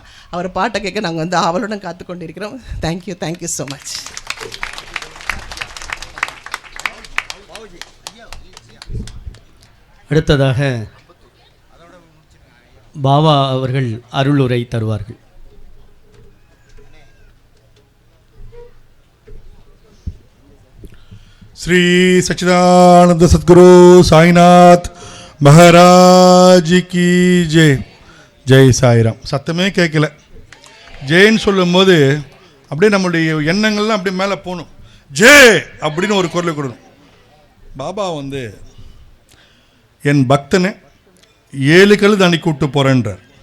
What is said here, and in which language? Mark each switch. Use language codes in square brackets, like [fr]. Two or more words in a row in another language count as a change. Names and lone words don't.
[ta] அவர் பாட்டை கேட்க நாங்கள் வந்து ஆவலுடன் காத்து கொண்டு இருக்கிறோம். [en] thank you so much. [ta] அடுத்ததாக பாபா அவர்கள் அருளுரை தருவார்கள். [hi] श्री सच्चिदानंद सद्गुरु साईनाथ महाराज की जय. [ta] ஜெய் சாய்ராம். சத்தமே கேட்கல. ஜெயின்னு சொல்லும் போது அப்படியே நம்மளுடைய எண்ணங்கள்லாம் அப்படியே மேலே போகணும். ஜே அப்படின்னு ஒரு குரலை கொடுக்கணும். பாபா வந்து என் பக்தனை 7 கல் தாண்டி கூப்பிட்டு போகிறேன்றார்.